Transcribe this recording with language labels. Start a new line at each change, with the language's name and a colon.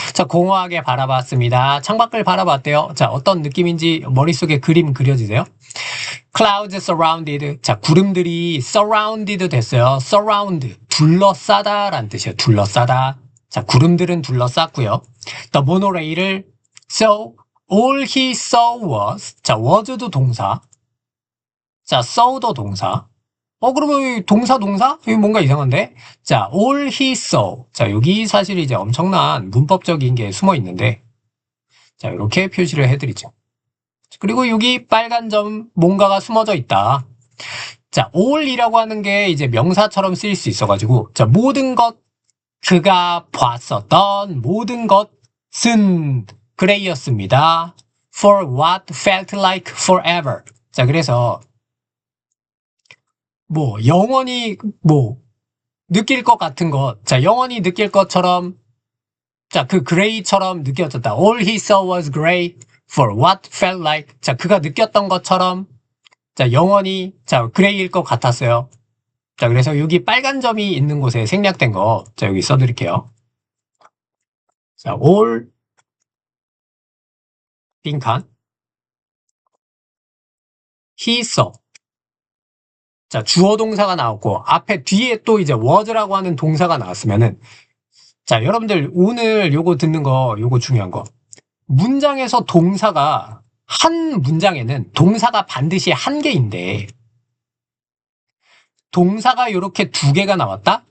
Korean: 자, 공허하게 바라봤습니다. 창밖을 바라봤대요. 자, 어떤 느낌인지 머릿속에 그림 그려지세요?
English: Clouds surrounded.
Korean: 자, 구름들이 surrounded 됐어요.
English: surround.
Korean: 둘러싸다라는 뜻이에요. 둘러싸다. 자, 구름들은 둘러쌌고요.
English: The monorail을 so all he saw was.
Korean: 자, was도 동사. 자, saw도 동사. 그러면 동사? 여기 뭔가 이상한데? 자, all he saw. 자, 여기 사실 이제 엄청난 문법적인 게 숨어 있는데, 자, 이렇게 표시를 해드리죠. 그리고 여기 빨간 점, 뭔가가 숨어져 있다. 자, all이라고 하는 게 이제 명사처럼 쓰일 수 있어가지고, 자, 모든 것, 그가 봤었던 모든 것은 그레이였습니다.
English: For what felt like forever.
Korean: 자, 그래서 뭐 영원히 뭐 느낄 것 같은 것, 자, 영원히 느낄 것처럼, 자, 그 그레이처럼 느껴졌다.
English: All he saw was gray for what felt like.
Korean: 자, 그가 느꼈던 것처럼, 자, 영원히 자, 그레이일 것 같았어요. 자, 그래서 여기 빨간 점이 있는 곳에 생략된 거, 자, 여기 써드릴게요.
English: 자, all 빈칸 he saw.
Korean: 자, 주어 동사가 나왔고 앞에 뒤에 또 이제 was라고 하는 동사가 나왔으면은, 자, 여러분들 오늘 요거 듣는 거, 요거 중요한 거. 문장에서 동사가 한 문장에는 동사가 반드시 한 개인데 동사가 요렇게 두 개가 나왔다?